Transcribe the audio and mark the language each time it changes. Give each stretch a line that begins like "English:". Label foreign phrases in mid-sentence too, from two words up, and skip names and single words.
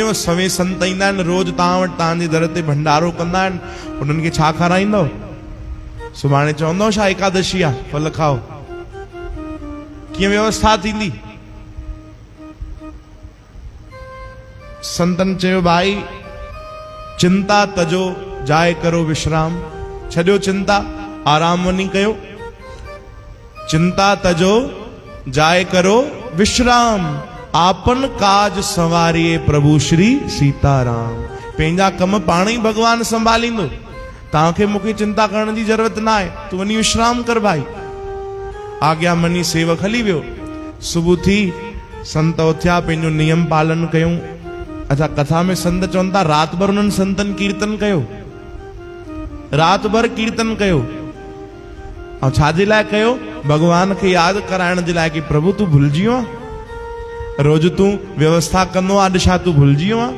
Sindhi: सवे संत ईंदा आहिनि रोज तव्हां वटि, तव्हांजे दर ते भंडारो कंदा आहिनि, उन्हनि खे छा खाराईंदव? सुभाणे चवंदव छा एकादशी आहे, फल खाओ? कीअं व्यवस्था थींदी? संतन चयो भाई
Hindi: चिंता तजो, जाए करो विश्राम।
Sindhi: छॾियो चिंता, आराम वञी कयो।
Hindi: चिंता तजो, जाए करो विश्राम। आपन काज संवारिए प्रभु श्री सीताराम।
Sindhi: पंहिंजा कम पाण ई भगवान संभालींदो, तव्हांखे मूंखे चिंता करण जी ज़रूरत न आहे। तूं वञी विश्राम कर भाई। आज्ञा मनी सेवक हली वियो। सुबुह थी, संत उथिया, पंहिंजो नियम पालन कयूं। अच्छा, कथा में संत चवनि था राति भर उन्हनि संतनि कीर्तन कयो, राति भर कीर्तन कयो। ऐं छाजे लाइ कयो? भगवान खे यादि कराइण जे लाइ, कि प्रभु तूं भुलिजी वियो आहे, रोज तूं व्यवस्था कंदो आहे, अॼु छा तूं भुलिजी वियो आहे?